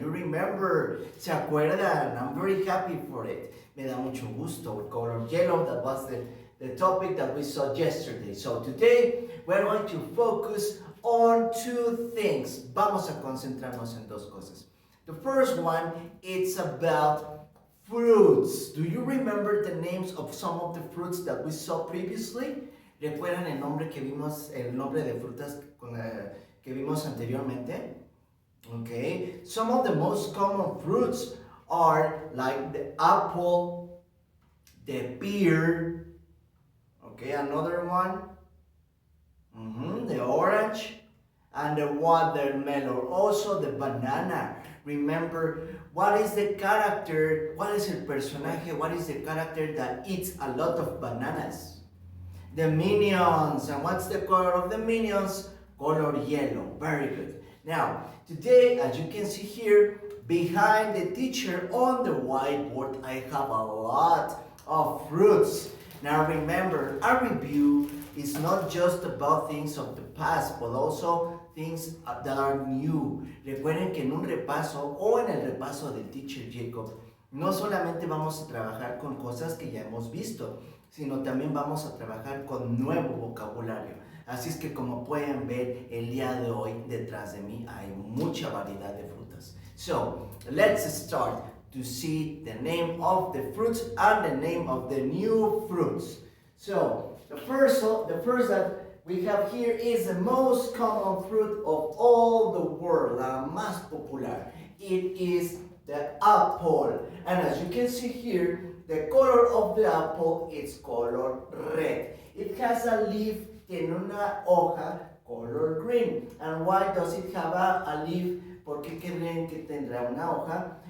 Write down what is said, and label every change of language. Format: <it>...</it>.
<en>You remember,</en> <es>¿se acuerdan?</es> <en>I'm very happy for it.</en> <es>Me da mucho gusto.</es> <en>Color yellow, that was the topic that we saw yesterday. So today, we're going to focus on two things.</en> <es>Vamos a concentrarnos en dos cosas.</es> <en>The first one, it's about fruits. Do you remember the names of some of the fruits that we saw previously?</en> <es>¿Recuerdan el nombre de frutas que vimos anteriormente?</es> <en>Okay, some of the most common fruits are like the apple, the pear, okay, another one, the orange, and the watermelon, also the banana. Remember, what is the character, what is el personaje, what is the character that eats a lot of bananas? The Minions. And what's the color of the Minions? Color yellow. Very good. Now, today, as you can see here, behind the teacher on the whiteboard, I have a lot of fruits. Now remember, a review is not just about things of the past, but also things that are new.</en> <es>Recuerden que en un repaso o en el repaso del teacher Jacob, no solamente vamos a trabajar con cosas que ya hemos visto, sino también vamos a trabajar con nuevo vocabulario. Así es que como pueden ver, el día de hoy detrás de mí hay mucha variedad de frutas.</es> <en>So, let's start to see the name of the fruits and the name of the new fruits. So, the first that we have here is the most common fruit of all the world,</en> <es>la más popular.</es> <en>It is the apple. And as you can see here, the color of the apple is color red. It has a leaf,</en> <es>tiene una hoja color</es> <en>green. And why does it have a leaf?</en> <es>¿Por qué creen que tendrá una hoja?</es>